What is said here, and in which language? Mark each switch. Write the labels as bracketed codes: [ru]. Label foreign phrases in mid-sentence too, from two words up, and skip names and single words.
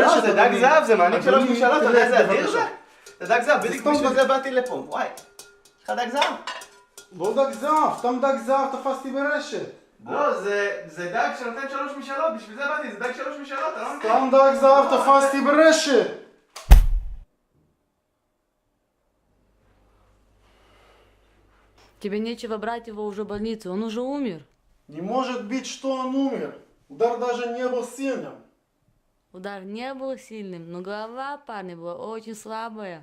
[he] לא, זה דג זהב, זה מעניק 3 אדוני, משאלות, אתה יודע איזה תלך, אדיר זה? בבקשה. זה דג זהב, בדיוק סתם בשביל דג. זה באתי לפה, וואי. יש לך דג זהב? לא דג זהב, סתם דג זהב תפסתי ברשת. לא, זה דג שנותן 3 משאלות, בשביל זה באתי, זה דג 3 משאלות, אתה לא מבין? סתם דג זהב תפסתי ברשת. [ru] Тебе нечего брать его уже в больницу, он уже умер. Не может быть, что он умер. Удар даже не был сильным. Удар не был сильным, но голова парня была очень слабая.